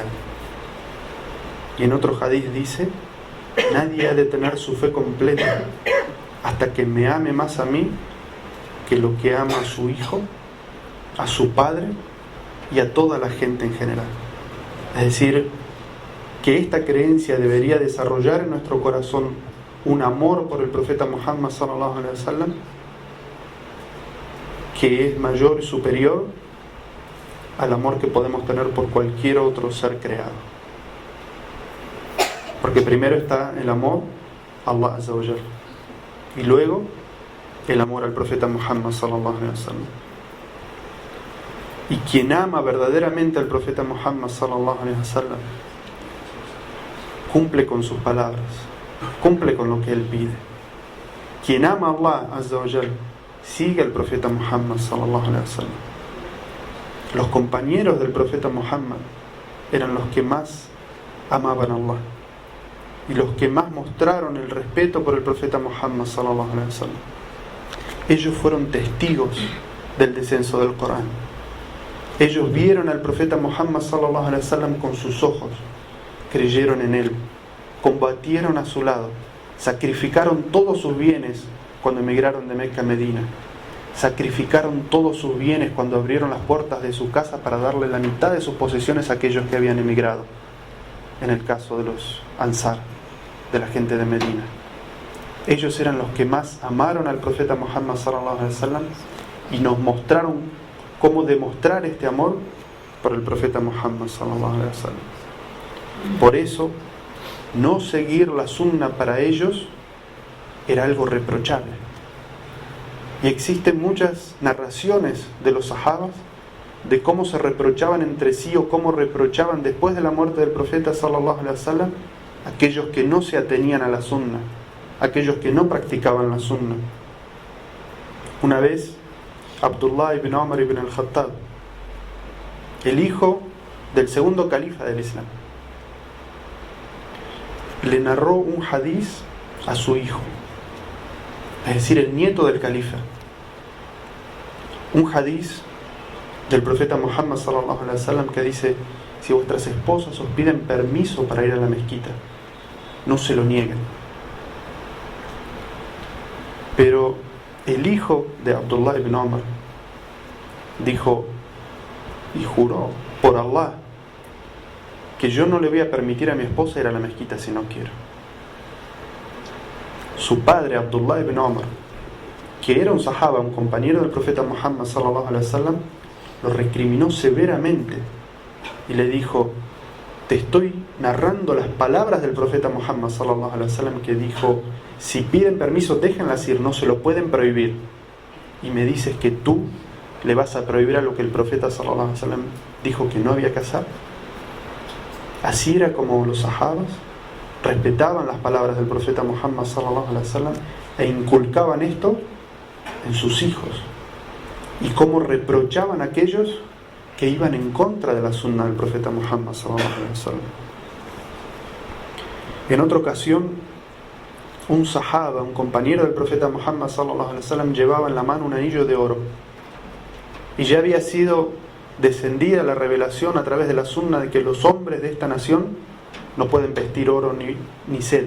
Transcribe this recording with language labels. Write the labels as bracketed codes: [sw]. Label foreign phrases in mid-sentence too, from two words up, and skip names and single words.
[es] Y en otro hadith dice: nadie ha de tener su fe completa hasta que me ame más a mí que lo que ama a su hijo, a su padre y a toda la gente en general. Es decir, que esta creencia debería desarrollar en nuestro corazón un amor por el profeta Muhammad [ar] صلى الله عليه وسلم [es] que es mayor y superior al amor que podemos tener por cualquier otro ser creado. Porque primero está el amor a Allah [ar] عز وجل, [es] y luego el amor al profeta Muhammad [ar] صلى الله عليه وسلم. [es] Y quien ama verdaderamente al profeta Muhammad [ar] صلى الله عليه وسلم [es] cumple con sus palabras, cumple con lo que él pide. Quien ama a Allah [ar] عز وجل [es] sigue al profeta Muhammad [ar] صلى الله عليه وسلم. [es] Los compañeros del profeta Muhammad eran los que más amaban a Allah y los que más mostraron el respeto por el profeta Muhammad [ar] صلى الله عليه وسلم. [es] Ellos fueron testigos del descenso del Corán. Ellos vieron al profeta Muhammad [ar] صلى الله عليه وسلم [es] con sus ojos, creyeron en él, combatieron a su lado, sacrificaron todos sus bienes cuando emigraron de Meca a Medina, sacrificaron todos sus bienes cuando abrieron las puertas de su casa para darle la mitad de sus posesiones a aquellos que habían emigrado, en el caso de los Ansar, de la gente de Medina. Ellos eran los que más amaron al profeta Muhammad [ar] صلى الله عليه وسلم [es] y nos mostraron cómo demostrar este amor por el profeta Muhammad [ar] صلى الله عليه وسلم. [es] Por eso, no seguir la sunna para ellos era algo reprochable. Y existen muchas narraciones de los sahabas de cómo se reprochaban entre sí o cómo reprochaban después de la muerte del profeta [ar] صلى الله عليه وسلم [es] aquellos que no se atenían a la sunna, aquellos que no practicaban la sunna. Una vez Abdullah ibn Umar ibn al-Khattab, el hijo del segundo califa del Islam, le narró un hadiz a su hijo, es decir, el nieto del califa, un hadiz del profeta Muhammad [ar] صلى الله عليه وسلم [es] que dice: si vuestras esposas os piden permiso para ir a la mezquita, no se lo nieguen. Pero el hijo de Abdullah ibn Umar dijo y juró por Allah que yo no le voy a permitir a mi esposa ir a la mezquita si no quiero. Su padre, Abdullah ibn Umar, que era un sahaba, un compañero del profeta Muhammad [ar] صلى الله عليه وسلم, [es] lo recriminó severamente y le dijo: te estoy narrando las palabras del profeta Muhammad [ar] صلى الله عليه وسلم [es] que dijo: si piden permiso, déjenlas ir, no se lo pueden prohibir. Y me dices que tú le vas a prohibir a lo que el profeta [ar] صلى الله عليه وسلم [es] dijo que no había que hacer. Así era como los sahabas respetaban las palabras del profeta Muhammad [ar] صلى الله عليه وسلم [es] e inculcaban esto en sus hijos, y cómo reprochaban a aquellos que iban en contra de la sunna del profeta Muhammad [ar] صلى الله عليه وسلم. [es] En otra ocasión, un sahaba, un compañero del profeta Muhammad [ar] صلى الله عليه وسلم, [es] llevaba en la mano un anillo de oro, y ya había sido descendida la revelación a través de la sunna de que los hombres de esta nación no pueden vestir oro ni seda.